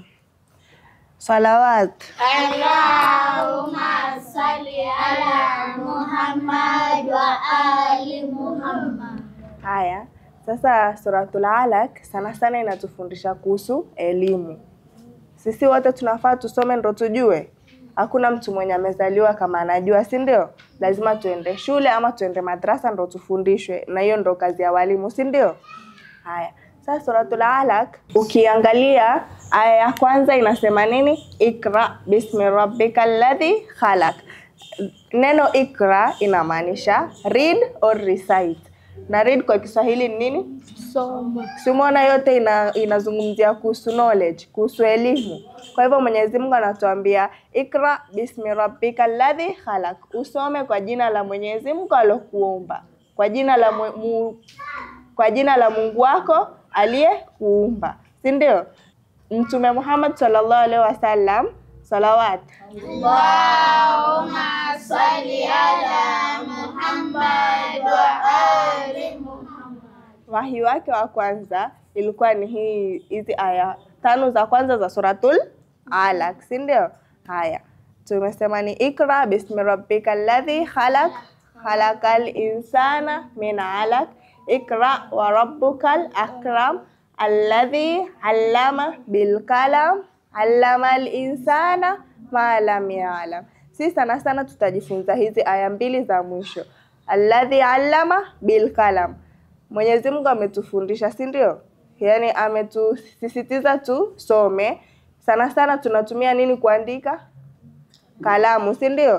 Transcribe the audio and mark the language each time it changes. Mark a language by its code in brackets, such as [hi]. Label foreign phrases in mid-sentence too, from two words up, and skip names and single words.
[sw] Salawat. [ar] اللهم صل على محمد وآل محمد. [sw] Haya, sasa Suratul Alaq sana inatufundisha kuhusu elimu. Sisi wote tunafaa tusome ndo tujue. Hakuna mtu mwenye amezaliwa kama anajua, si ndio? Lazima tuende shule ama tuende madrasa ndo tufundishwe, na hiyo ndo kazi ya walimu, si ndio? Haya, sasa Suratul Alaq ukiangalia aya ya kwanza inasema nini? [ar] اقرأ باسم ربك الذي خلق. [sw] Neno ikra inamaanisha [en] read or recite. [sw] Na read kwa Kiswahili ni nini? Soma. Sumona yote inazungumzia kuhusu knowledge, kuhusu elimu. Kwa hivyo Mwenyezi Mungu anatuambia [ar] اقرأ باسم ربك الذي خلق. [sw] Usome kwa jina la Mwenyezi Mungu alokuumba. Kwa jina la Mungu wako aliyekuumba. Si ndio? Mtume Muhammad [ar] صلى الله عليه وسلم, [sw] salawat. [ar] اللهم صل على محمد وآل محمد. [sw] Wahi wake wa kwanza ilikuwa ni hizi aya 5 za kwanza za Suratul Alaq, si ndio? Haya, tumesema ni [ar] اقرأ باسم ربك الذي خلق خلق الإنسان من علق اقرأ وربك الأكرم الذي علم بالقلم علم الإنسان ما لم يعلم. [sw] Sisi sana tutajifunza hizi aya 2 za mwisho. [ar] الذي علم بالقلم. [sw] Mwenyezi Mungu ametufundisha, si ndio? Yaani ametusisitiza tusome. Sana tunatumia nini kuandika? Kalamu, si ndio?